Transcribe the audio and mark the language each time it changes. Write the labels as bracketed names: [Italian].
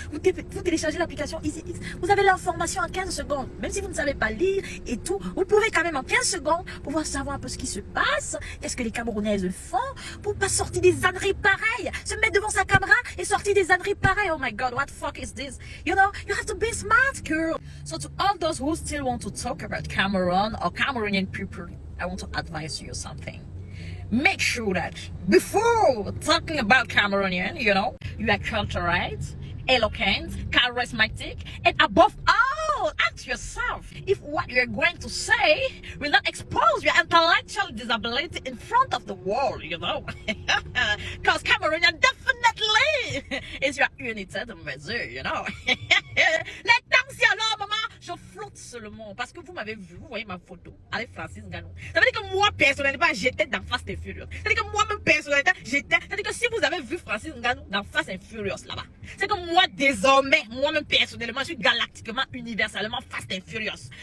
[French] Vous téléchargez l'application EasyX. Vous avez l'information en 15 secondes. Même si vous ne savez pas lire et tout, vous pouvez quand même en 15 secondes pouvoir savoir un peu ce qui se passe, qu'est-ce que les Camerounaises font pour pas sortir des âneries pareilles, se mettre devant sa caméra et sortir des âneries pareilles. [English] Oh my God, what the fuck is this? You know, you have to be smart, girl. So to all those who still want to talk about Cameroon or Cameroonian people, I want to advise you something. Make sure that before talking about Cameroonian, you know, you are cultured, eloquent, charismatic, and above all, ask yourself if what you're going to say will not expose your intellectual disability in front of the world, you know. Because Cameroonian definitely is your [French] unité de mesure, [English] you know. [French] Les temps, alors, maman, je flotte seulement parce que vous m'avez vu, vous voyez ma photo avec Francis Ngannou. Ça veut dire que moi, personnellement, j'étais dans Fast and Furious. Ça veut dire que moi-même, personnellement, j'étais. Ça veut dire que si vous avez vu Francis Ngannou dans Fast and Furious là-bas, c'est que moi, désormais, moi-même, personnellement, je suis galactiquement, universellement Fast and Furious.